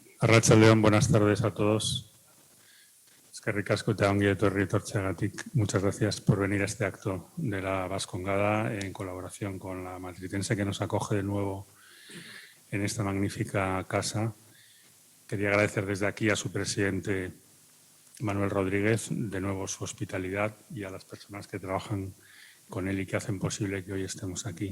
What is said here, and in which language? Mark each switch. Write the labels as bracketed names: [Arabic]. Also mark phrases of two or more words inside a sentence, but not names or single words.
[Basque] Arratsaldeon, [Spanish] buenas tardes a todos. [Basque] Eskerrik asko eta ongi etorri etortzeagatik. [Spanish] Muchas gracias por venir a este acto de la Bascongada en colaboración con la Matritense que nos acoge de nuevo en esta magnífica casa. Quería agradecer desde aquí a su presidente Manuel Rodríguez de nuevo su hospitalidad y a las personas que trabajan con él y que hacen posible que hoy estemos aquí.